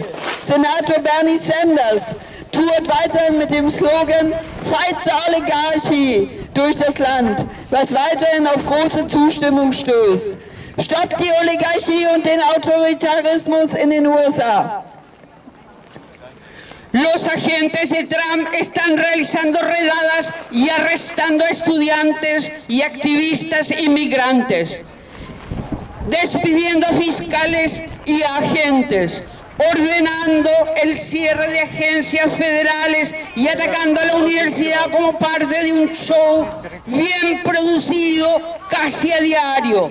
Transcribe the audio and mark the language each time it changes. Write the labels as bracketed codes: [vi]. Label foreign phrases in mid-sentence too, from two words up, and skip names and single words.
[de] Senator Bernie Sanders tourt weiterhin mit dem Slogan [en] "Fight the Oligarchy" [de] durch das Land, was weiterhin auf große Zustimmung stößt. Stoppt die Oligarchie und den Autoritarismus in den USA. [es] Los agentes de Trump están realizando redadas y arrestando a estudiantes y activistas inmigrantes, despidiendo a fiscales y a agentes, ordenando el cierre de agencias federales y atacando a la universidad como parte de un show bien producido casi a diario.